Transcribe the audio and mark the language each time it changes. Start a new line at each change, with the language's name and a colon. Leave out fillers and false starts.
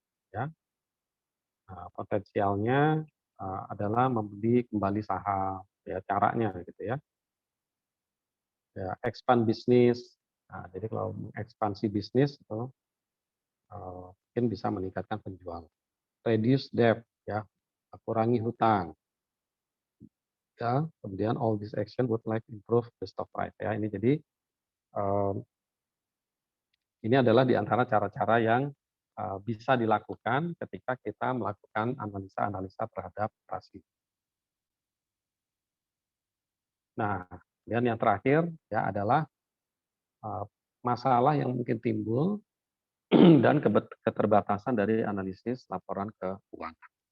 Indonesian: Ya. Nah, potensialnya adalah membeli kembali saham, ya caranya gitu ya. Ya, expand bisnis. Nah, jadi kalau ekspansi bisnis itu mungkin bisa meningkatkan penjualan.
English: Reduce debt,
Indonesian: ya, kurangi hutang. Ya, kemudian
English: all this action would like improve the stock price.
Indonesian: Ya, ini jadi ini adalah di antara cara-cara yang bisa dilakukan ketika kita melakukan analisa-analisa terhadap rasio. Nah, dan yang terakhir ya adalah masalah yang mungkin timbul dan keterbatasan dari analisis laporan keuangan.